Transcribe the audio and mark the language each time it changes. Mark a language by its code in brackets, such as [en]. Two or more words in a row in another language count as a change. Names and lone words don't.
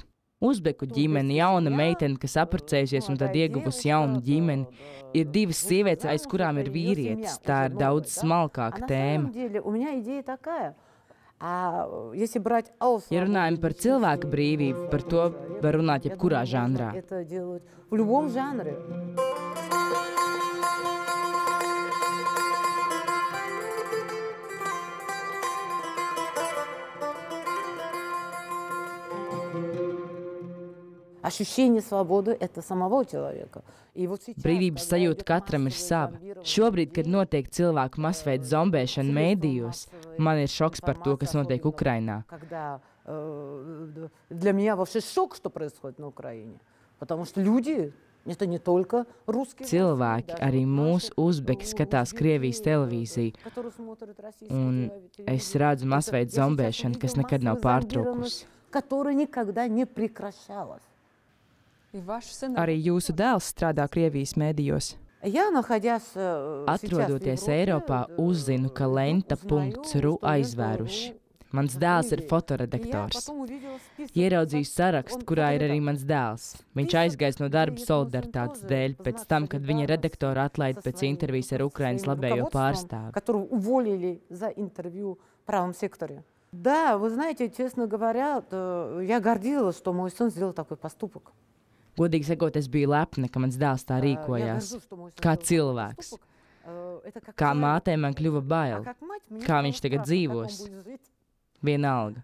[lv] Uzbeku ģimene, jauna meitene, kas apprecējusies un tad ieguvusi jaunu ģimeni. Ir 2 sievietes, aiz kurām ir vīrietis. Tā ir daudz smalkāka tēma. Ja runājam par cilvēka brīvību, par to var runāt jebkurā žanrā. [ru] Ощущение свободы – это самого человека. [lv] Brīvības sajūta katram ir sava. Šobrīd, kad notiek cilvēku masveida zombēšana mēdījos, man ir šoks par to, kas notiek Ukrainā. [ru] Для меня вообще шок, что происходит на Украине. Потому что люди – это не только русские. [lv] Cilvēki, arī mūsu uzbeki skatās Krievijas televīziju, un es redzu masveida zombēšanu, kas nekad nav pārtraukusi. [ru] Которая никогда не прекращалась. [lv] Arī jūsu dēls strādā Krievijas mēdījos. Atrodoties Eiropā, uzzinu, ka lenta.ru aizvēruši. Mans dēls ir fotoredaktors. Ieraudzīju sarakstu, kurā ir arī mans dēls. Viņš aizgājis no darba solidaritātes dēļ, pēc tam, kad viņa redaktora atlaida pēc intervijas ar Ukrainas labējo pārstāvi. [ru] Да, вы знаете, честно говоря, я гордилась, что мой сын сделал такой поступок. [lv] Godīgi sakot, es biju lepna, ka mans dēls tā rīkojās. Kā cilvēks. Kā mātei man kļuva bail. Kā viņš tagad dzīvos. Vienalga.